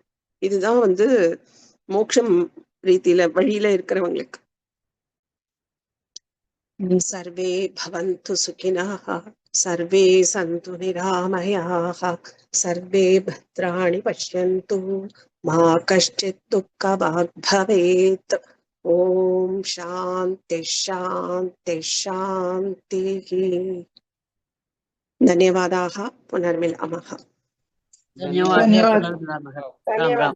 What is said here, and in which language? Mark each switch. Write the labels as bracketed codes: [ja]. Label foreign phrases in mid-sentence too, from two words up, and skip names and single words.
[ta] இதுதான் வந்து மோட்சம் ரீதியில வழியில இருக்கிறவங்களுக்கு. [sa] सर्वे भवन्तु सुखिनः, सर्वे सन्तु निरामयाः, सर्वे भद्राणि पश्यन्तु, मा कश्चिद् दुःखभाग् भवेत्. ॐ शान्ति शान्ति शान्ति. धन्यवादाः पुनर्मिलामः धन्यवादः धन्यवाद पुनर्मिलामः। राम धन्यवाद राम।